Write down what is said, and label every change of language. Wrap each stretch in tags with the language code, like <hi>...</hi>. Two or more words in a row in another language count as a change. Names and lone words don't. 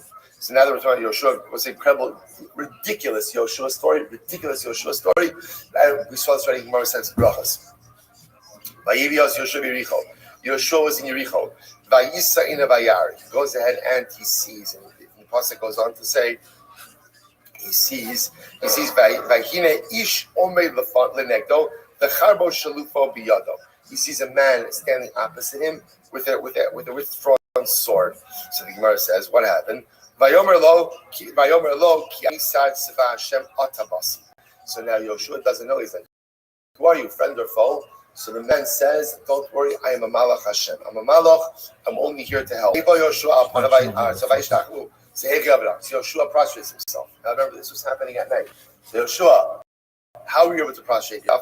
<en>So now that we're talking about Yoshua, it was an incredible, ridiculous Yoshua story. And we saw this already in Gemara sense brachas. Yoshua was in Yericho. He goes ahead and he sees, and the pasuk goes on to say, he sees</en> <he>והנה איש עומד לנגדו וחרבו שלופה בידו.</he> <en>He sees a man standing opposite him with a withdrawn sword. So the Gemara says, what happened?</en> <he>ויאמר לו כי אני שר צבא השם עתה באתי.</he> <en>So now Yoshua doesn't know. He's like, who are you, friend or foe? So the man says, don't worry, I am a</en> <he>מלאך השם.</he> <en>I'm a malach. I'm only here to help. So Yoshua prostrates himself. Now remember, this was happening at night. So Yoshua, how were you able to prostrate yourself?</en>